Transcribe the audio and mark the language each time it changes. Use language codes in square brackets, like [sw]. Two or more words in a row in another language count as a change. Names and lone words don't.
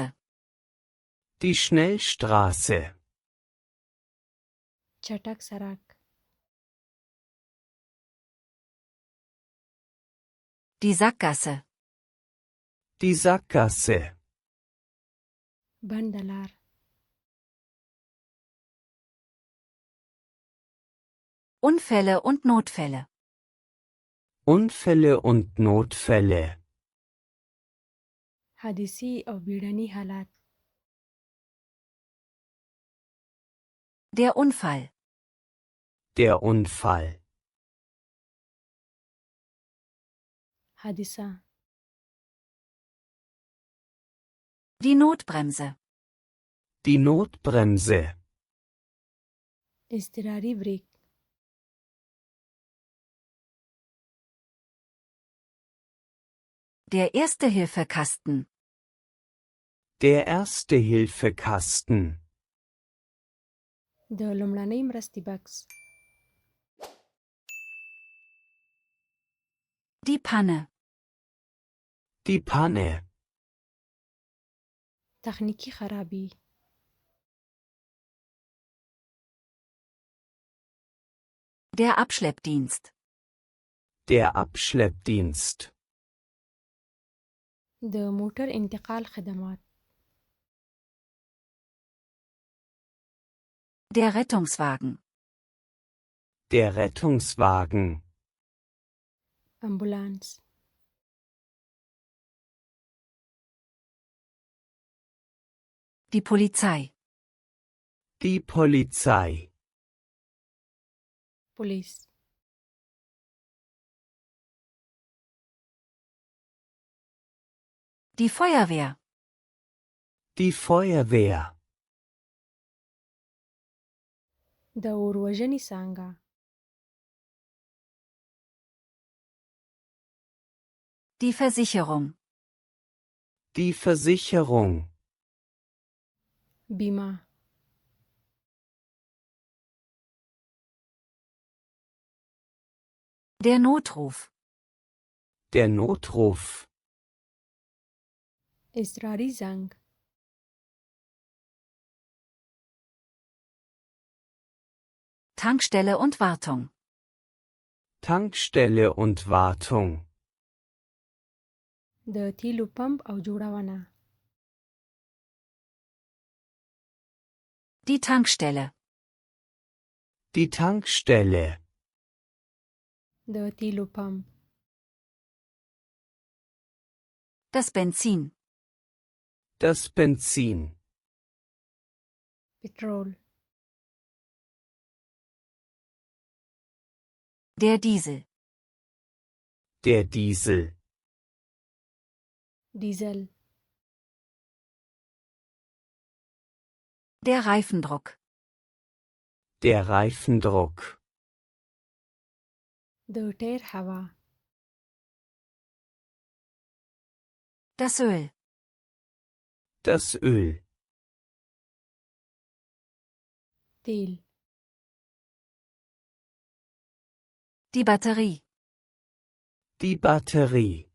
[de] Die Schnellstraße. [ps] چټک سړک. [de] Die Sackgasse. Die Sackgasse. [ps] بنده لار. [de] Unfälle und Notfälle. Unfälle und Notfälle. [ps] حادثې او بیړني حالات. [de] Der Unfall. Der Unfall. [ps] حادثه. [de] Die Notbremse. Die Notbremse. [ps] اضطراري بریک. [de] Der Erste-Hilfe-Kasten. Der Erste-Hilfe-Kasten. [ps] د لومړنۍ مرستې بکس. [de] Die Panne. Die Panne. [ps] تخنیکی خرابی. [de] Der Abschleppdienst. Der Abschleppdienst. [ps] د موټر انتقال خدمات. [de] Der Rettungswagen. Der Rettungswagen. [ps] امبولانس. [de] Die Polizei. Die Polizei. [ps] پولیس. [de] Die Feuerwehr. Die Feuerwehr. [ps] د اوروژنې څانګه. [de] Die Versicherung. Die Versicherung. [ps] بیمه. [de] Der Notruf. Der Notruf. [ps] اضطراري زنګ. [de] Tankstelle und Wartung. Tankstelle und Wartung. [ps] د تیلو پمپ او جوړونه. [de] Die Tankstelle. Die Tankstelle. [ps] د تیلو پمپ. [de] Das Benzin. Das Benzin. [ps] پټرول. [de] Der Diesel. Der Diesel. [ps] ډیزل. [de] Der Reifendruck. Der Reifendruck. [ps] د ټیر هوا. [de] Das Öl. Das Öl. [ps] تیل. [de] Die Batterie. Die Batterie.